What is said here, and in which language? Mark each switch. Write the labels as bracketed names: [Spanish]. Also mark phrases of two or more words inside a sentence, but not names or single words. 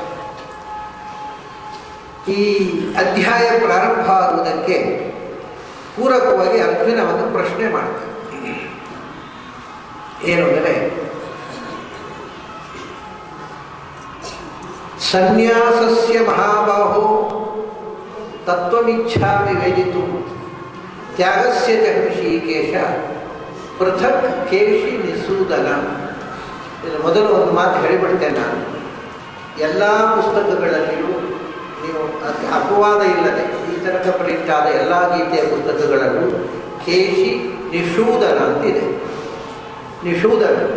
[Kannada] ಈ ಅಧ್ಯಾಯ ಪ್ರಾರಂಭ ಆಗುವುದಕ್ಕೆ ಪೂರಕವಾಗಿ ಅರ್ಜುನ ಒಂದು ಪ್ರಶ್ನೆ ಮಾಡ್ತಾರೆ. ಏನು ಅಂದರೆ, [Sanskrit] ಸನ್ಯಾಸಸ್ಯ ಮಹಾಬಾಹೋ ತತ್ವಮಿಚ್ಛಾಮಿ ವೇದಿತು ತ್ಯಾಗಸ್ಯ ಚ ಋಷಿಕೇಶ ಪೃಥಕ್ ಕೇಶಿ ನಿಸೂದನ. [Kannada] ಇದು ಮೊದಲು ಒಂದು ಮಾತು ಹೇಳಿಬಿಡ್ತೇನೆ ನಾನು. ಎಲ್ಲ ಪುಸ್ತಕಗಳಲ್ಲಿಯೂ ನೀವು ಅಪವಾದ ಇಲ್ಲದೆ ಈ ತನಕ ಪ್ರಿಂಟ್ ಆದ ಎಲ್ಲ ಗೀತೆಯ ಪುಸ್ತಕಗಳಲ್ಲೂ [Sanskrit] ಕೇಶಿ ನಿಷೂದನ [Kannada] ಅಂತಿದೆ. ನಿಷೂದನ.